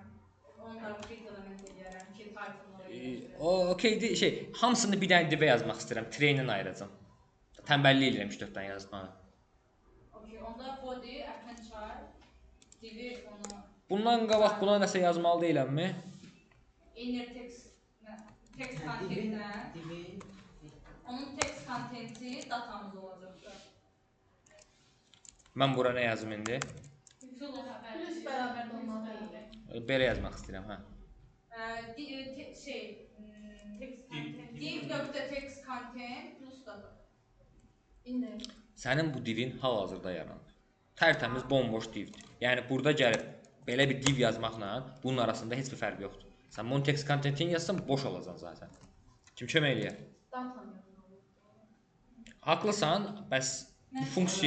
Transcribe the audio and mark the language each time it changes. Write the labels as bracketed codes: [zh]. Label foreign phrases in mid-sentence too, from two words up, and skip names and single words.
[az] Onu da [en] create element [az] edərəm ki, title-ları okay, hamısını bir dənə divə yazmaq istəyirəm. Train-dən ayıracam. Tənbəllik edirəm 3-4-dən yazmağı. Okay, onda body, append-char, divi onu... Bundan qabaq buna nəsə yazmalı deyiləmmi? [en] Inner text contentdən. [az] Onun [en] text contenti [az] datamız olacaqdır. Mən bura nə yazım indi? Plus bərabər olmalı deyil. Belə yazmaq istəyirəm, hə. [en] Div.text content plus data. [az] Sənin bu divin hal-hazırda yaranır. Tərtəmiz bomboş divdir. Yəni burada gəlib belə bir div yazmaqla bunun arasında heç bir fərq yoxdur. Sən bunun [en] text contentini [az] yazsan boş olacaq zaten. Kim kömək eləyər? Haqlısan, bəs bu funksiya...